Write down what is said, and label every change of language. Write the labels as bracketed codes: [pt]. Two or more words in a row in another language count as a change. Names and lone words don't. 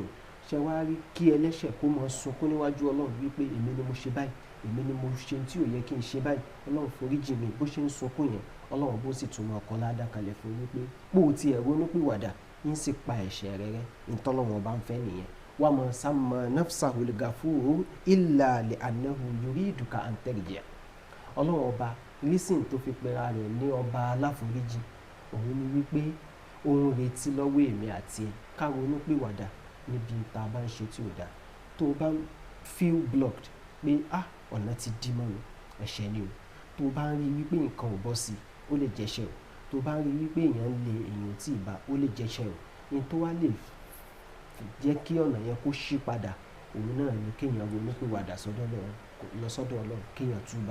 [yo] Ṣé wá rí kí ẹlẹ́ṣẹ̀ kó mọ sunkún níwájú Ọlọ́run wípé èmi ni mo ṣe báyìí, èmi ni mo ṣe tí ò yẹ kí n ṣe báyìí, Ọlọ́run foríjì mi. Bó ṣe ń sunkún yẹn, Ọlọ́run bó sì tún máa kọ ládàá kalẹ̀ fún wípé pò tí ẹ̀ ronú pìwàdà ń sì pa ẹ̀ṣẹ̀ rẹ̀ rẹ́. Ìtọ́lọ́run bá ń fẹ́ nìyẹn. [ar] وما سمى نفسه الغفور إلا لأنه يريدك أن ترجع'. [yo] Ọlọ́run ọba lísìn tó fi pera rẹ̀ ní ọba aláforíjì, òun ni wípé ó ń retí lọ́wọ́ èmi àti ẹ̀ ká ronú pìwàdà níbi tá a bá ń ṣe tí ò dáa. Tó o bá [en] feel blocked [yo] pé ọ̀nà ti dí mọ́ mi, ẹ̀ṣẹ̀ ni o. Tó o bá ń rí wípé nǹkan ò bọ́ sí, ó lè jẹ́ṣẹ̀ o. Tó o bá ń rí wípé èèyàn lè èèyàn tí ì bá, ó lè jẹ́ṣẹ̀ o. Ní tó wá lè jẹ́ kí ọ̀nà yẹn kó ṣí padà òun náà ni kéèyàn ronú pé wàdà sọ́dọ̀ Ọlọ́run, lọ sọ́dọ̀ Ọlọ́run, kéèyàn túbá.